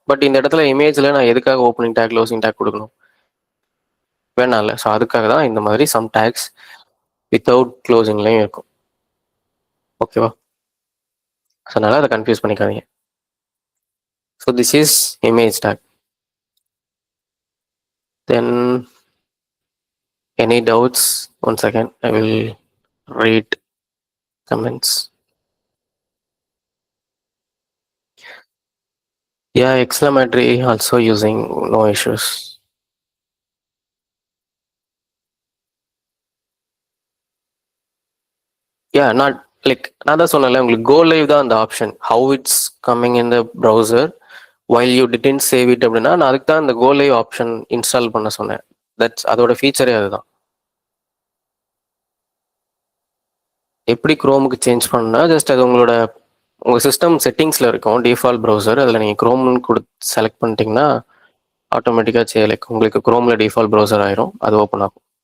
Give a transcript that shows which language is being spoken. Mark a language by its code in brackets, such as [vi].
[ta] But இந்த இடத்துல இமேஜ்ல நான் எதுக்காக ஓப்பனிங் டேக் க்ளோசிங் டேக் கொடுக்கணும்? வேணாம் இல்லை. ஸோ அதுக்காக தான் இந்த மாதிரி சம் டேக்ஸ் வித்தவுட் க்ளோசிங்லையும் இருக்கும். ஓகேவா? ஸோ அதனால அதை கன்ஃபியூஸ் பண்ணிக்காதீங்க. [en] So this is image tag. Then any doubts? One second, I will read comments. Yeah, exclamatory also using, no issues. Yeah, not like [ta] நான் தான் சொன்னேன்ல உங்களுக்கு go live தான் அந்த option. [en] How it's coming in the browser while you didn't save it [ta] அப்படின்னா நான் அதுக்கு தான் இந்த go live ஆப்ஷன் இன்ஸ்டால் பண்ண சொன்னேன். தட்ஸ் அதோட ஃபீச்சரே அதுதான். எப்படி குரோமுக்கு சேஞ்ச் பண்ணா ஜஸ்ட் அது உங்கள் சிஸ்டம் செட்டிங்ஸில் இருக்கும் டிஃபால்ட் ப்ரௌசர், அதில் நீங்கள் குரோம்னு செலக்ட் பண்ணிட்டீங்கன்னா ஆட்டோமேட்டிக்காக லைக் உங்களுக்கு குரோமில் டிஃபால்ட் ப்ரௌசர் ஆயிரும், அது ஓப்பன் ஆகும்.